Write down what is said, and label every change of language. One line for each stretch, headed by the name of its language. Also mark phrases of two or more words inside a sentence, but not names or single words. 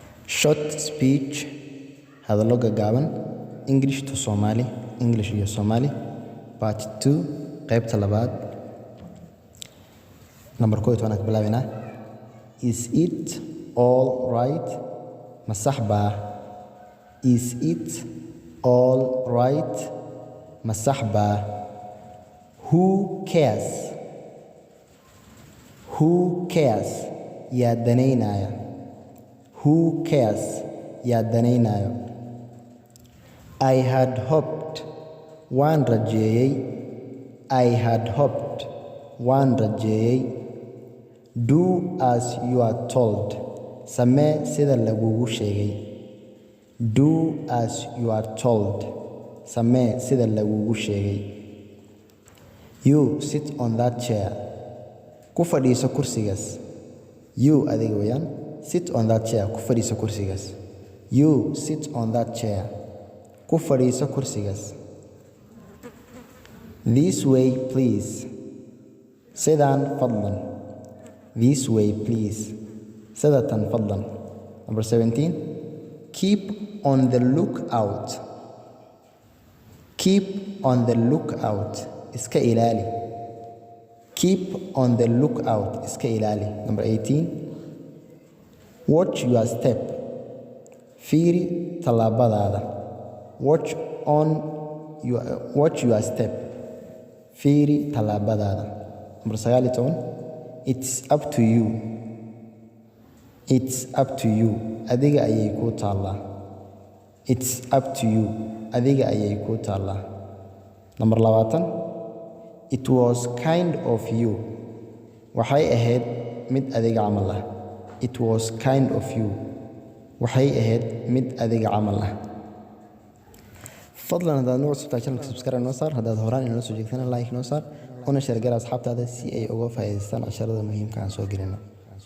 English: Short speech
Somali: hadallo gaagaaban
English: English to Somali English
Somali: iyo Somali part 2 qaybta labaad number 1 waan ka bilaabinaa.
English: Is it all right?
Somali: Ma sax baa?
English: Is it all right?
Somali: Ma sax baa?
English: Who cares? Who cares?
Somali: yaa danaynaya.
English: Who cares?
Somali: yaa danaynayo.
English: I had hoped
Somali: waan rajeeyay.
English: I had hoped
Somali: waan rajeeyay.
English: Do as you are told.
Somali: Samee sida lagugu sheegay.
English: Do as you are told.
Somali: Samee sida lagugu sheegay.
English: You sit on that chair.
Somali: Ku fadhiiso kursigaas. You adiga weeyaan.
English: Sit on that chair.
Somali: Ku fadhiiso kursigaas.
English: You sit on that chair.
Somali: Ku fadhiiso kursigaas.
English: This way please.
Somali: Sidaan fadlan.
English: This way please.
Somali: Sidatan fadlan.
English: Number 17. Keep on the lookout. Keep on the lookout.
Somali: Iska ilaali.
English: Keep on the lookout.
Somali: Iska ilaali.
English: Number 18. Watch your step.
Somali: Fiiri tallaabadaada.
English: Watch your step.
Somali: Fiiri tallaabadaada. Number 19.
English: It's up to you. It's up to you.
Somali: Adiga ayay ku taallaa.
English: It's up to you.
Somali: Adiga ayay ku taallaa.
English: Number 20. It was kind of you.
Somali: Waxay ahayd mid adiga camal ah.
English: It was kind of you.
Somali: Waxay ahayd mid adiga camal ah. fadlan hadaad nagu cusubtahay channelka subscribe noo saar. Haddaad horaan inoo soo jeegtana like noo saar. Una share gar asxaabtaada si ay uga faa'iidaystaan casharada muhiimka aan soo gelino.